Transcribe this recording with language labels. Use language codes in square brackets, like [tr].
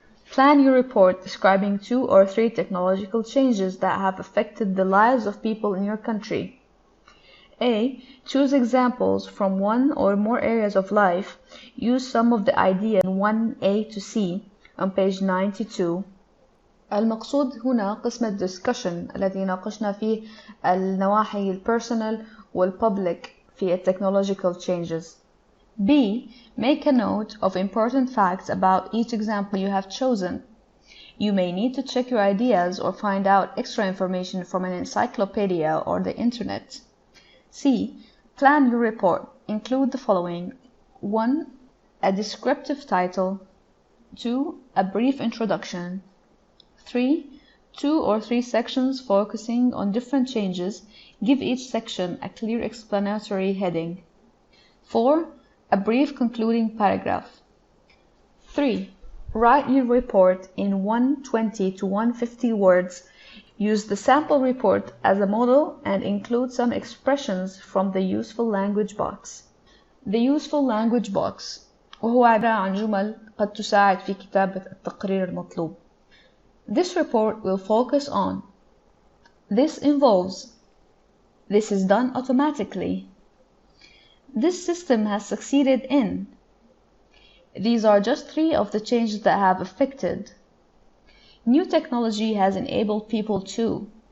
[en] Plan your report describing 2 or 3 technological changes that have affected the lives of people in your country. A. Choose examples from 1 or more areas of life. Use some of the ideas in 1A to C on page 92. [ar] المقصود هنا قسم الدسكشن الذي ناقشنا فيه النواحي البيرسونال والببليك في [en] technological changes. B. Make a note of important facts about each example you have chosen. You may need to check your ideas or find out extra information from an encyclopedia or the internet. C. Plan your report. Include the following. 1. A descriptive title. 2. A brief introduction. 3. 2 or 3 sections focusing on different changes. Give each section a clear explanatory heading. 4. A brief concluding paragraph. 3. Write your report in 120 to 150 words. Use the sample report as a model and include some expressions from the useful language box. The useful language box [ar] وهو عبارة عن جمل قد تساعد في كتابة التقرير المطلوب. [en] This report will focus on. This involves. This is done automatically. This system has succeeded in. These are just 3 of the changes that have affected. New technology has enabled people to.